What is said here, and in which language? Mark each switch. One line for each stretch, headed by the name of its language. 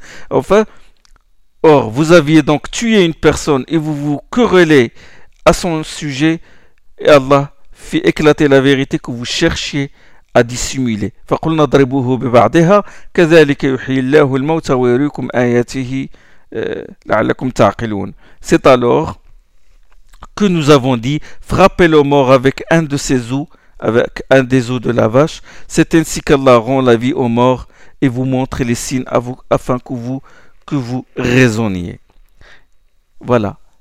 French: Enfin, or, vous aviez donc tué une personne et vous vous querellez à son sujet, et Allah fit éclater la vérité que vous cherchiez à dissimuler.
Arabic: فقلنا ضربوه ببعضها كذلك يحيي الله الموتى ويريكم آياته لعلكم تعقلون.
French: C'est alors que nous avons dit, frappez le mort avec un de ses os, avec un des os de la vache. C'est ainsi qu'Allah rend la vie aux morts et vous montre les signes à vous, afin que vous raisonniez. Voilà.